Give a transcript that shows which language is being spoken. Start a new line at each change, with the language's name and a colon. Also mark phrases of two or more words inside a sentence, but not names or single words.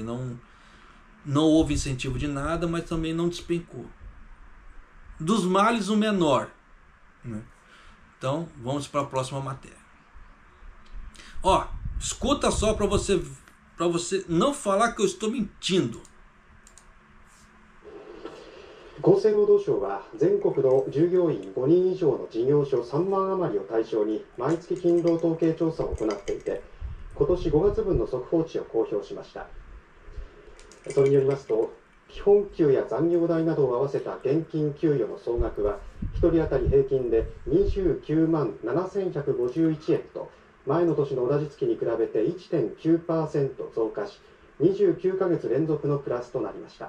Portuguese: Não houve incentivo de nada, mas também não despencou. Dos males o menor, né? Então vamos para a próxima matéria. Ó, escuta só para você não falar que eu estou mentindo.
Japanese: 厚生労働省は全国の従業員5人以上の事業所3万余りを対象に毎月勤労統計調査を行っていて、今年5月分の速報値を公表しました。それによりますと、基本給や残業代などを合わせた現金給与の総額は1人当たり平均で29万7151円と、前の年の同じ月に比べて 1.9% 増加し、29ヶ月連続のプラスとなりました。